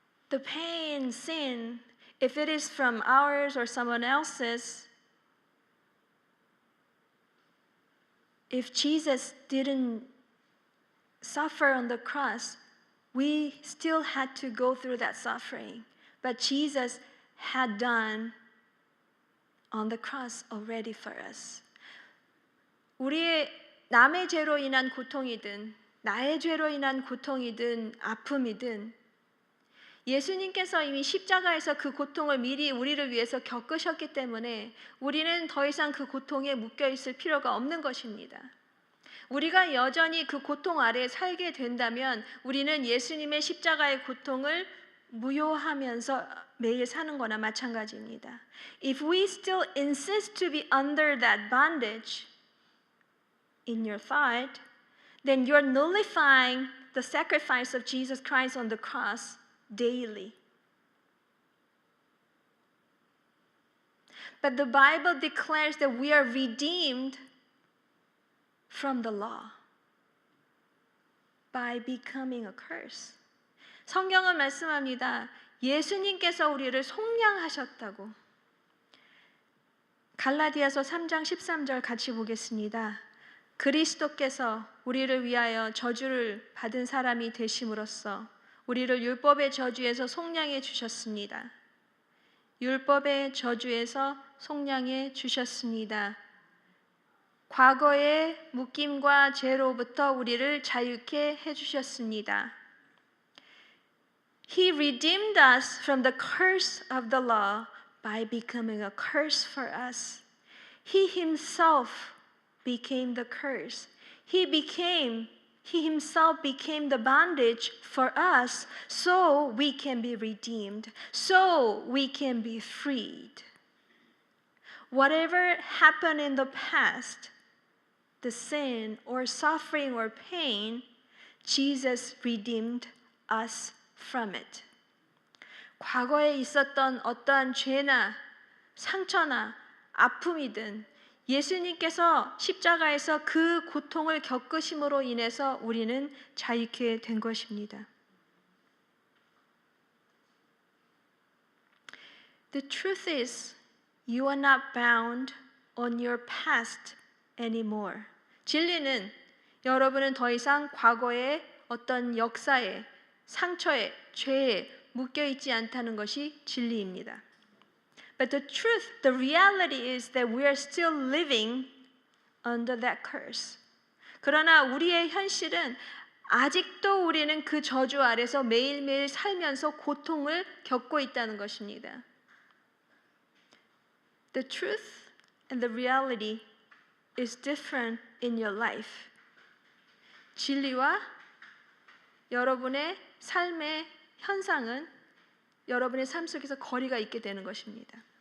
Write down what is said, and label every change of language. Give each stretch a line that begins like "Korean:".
English: The pain, sin, if it is from ours or someone else's, if Jesus didn't suffer on the cross, we still had to go through that suffering. But Jesus had done on the cross already for us.
Korean: 우리의 남의 죄로 인한 고통이든 나의 죄로 인한 고통이든 아픔이든 예수님께서 이미 십자가에서 그 고통을 미리 우리를 위해서 겪으셨기 때문에 우리는 더 이상 그 고통에 묶여 있을 필요가 없는 것입니다. 우리가 여전히 그 고통 아래에 살게 된다면 우리는 예수님의 십자가의 고통을 무효하면서 매일 사는 거나 마찬가지입니다.
English: If we still insist to be under that bondage in your thought, then you're nullifying the sacrifice of Jesus Christ on the cross daily. But the Bible declares that we are redeemed from the law by becoming a curse.
Korean: 성경은 말씀합니다. 예수님께서 우리를 속량하셨다고. 갈라디아서 3장 13절 같이 보겠습니다. 그리스도께서 우리를 위하여 저주를 받은 사람이 되심으로써 우리를 율법의 저주에서 속량해 주셨습니다. 율법의 저주에서 속량해 주셨습니다. 과거의 묶임과 죄로부터 우리를 자유케 해 주셨습니다.
English: He redeemed us from the curse of the law by becoming a curse for us. He himself became the curse. He himself became the bondage for us so we can be redeemed, so we can be freed. Whatever happened in the past, the sin or suffering or pain, Jesus redeemed us from it.
Korean: 과거에 있었던 어떠한 죄나 상처나 아픔이든 예수님께서 십자가에서 그 고통을 겪으심으로 인해서 우리는 자유케 된 것입니다.
English: The truth is, you are not bound on your past anymore.
Korean: 진리는 여러분은 더 이상 과거의 어떤 역사에, 상처에, 죄에 묶여 있지 않다는 것이 진리입니다.
English: But the truth, the reality is that we are still living under that curse.
Korean: 그러나 우리의 현실은 아직도 우리는 그 저주 아래서 매일매일 살면서 고통을 겪고 있다는 것입니다.
English: The truth and the reality is different in your life.
Korean: 진리와 여러분의 삶의 현상은 여러분의 삶 속에서 거리가 있게 되는 것입니다.